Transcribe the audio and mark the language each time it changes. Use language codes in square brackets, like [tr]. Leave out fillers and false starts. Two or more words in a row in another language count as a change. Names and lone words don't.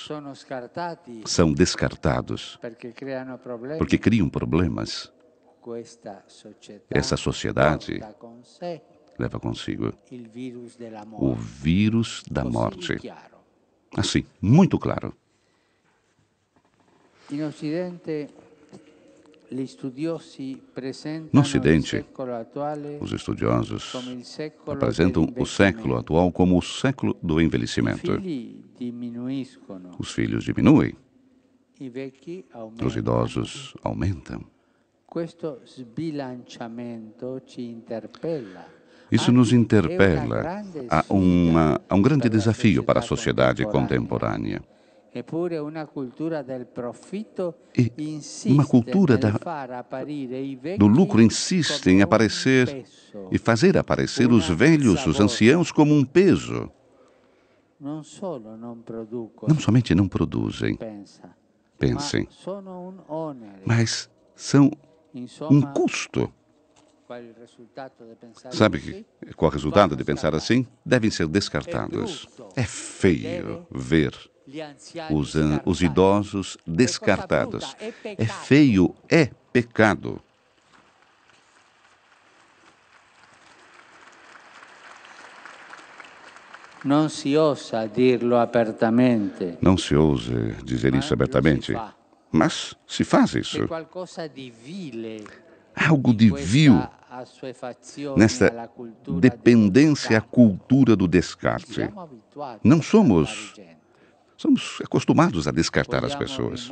[it] Sono scartati [pt] são descartados, [it] perché creano problemi. [pt] porque criam problemas. [it] Questa società [pt] Essa sociedade [it] porta con sé [pt] leva consigo [it] il virus della [pt] o [it] morte. [pt] vírus da [it] Così [pt] morte. [it] chiaro. [pt] Assim, muito claro. [it] In Occidente gli studiosi [pt] No [it] presentano il [pt] Ocidente, [it] secolo attuale [pt] os estudiosos [it] come il secolo [pt] apresentam o século [it] dell'invecchiamento. [pt] atual como o século do [it] I [pt] envelhecimento. [it] figli diminuiscono, [pt] Os filhos diminuem, [it] i vecchi [pt] os [it] aumentano. [pt] idosos aumentam. [it] Questo sbilanciamento ci interpella. [pt] Isso nos [it] Anzi, è [pt] interpela [it] una grande [pt] a [it] sfida [pt] um grande [it] per la [pt] desafio para a [it] società [pt] sociedade contemporânea. [it] Eppure una cultura del profitto [pt] E [it] insiste [pt] uma cultura [it] nel far apparire i vecchi [pt] do lucro insiste [it] come [pt] em [it] un [pt] aparecer [it] peso, [pt] e fazer aparecer os velhos, os anciãos, como um peso. [it] non solo non producono, [pt] Não somente não produzem, pensem, [it] ma sono un onere. [pt] mas são um [it] Insomma, [pt] custo. [it] qual il risultato di pensare [pt] Sabe [it] così? [pt] qual o resultado de pensar assim? Devem ser descartados. É feio ver os idosos descartados. É feio, é pecado. [it] Non si osa dirlo apertamente. [pt] Não se ouse dizer isso abertamente, mas se faz isso. Há algo de vil nesta dependência à cultura do descarte. Não somos acostumados a descartar as pessoas.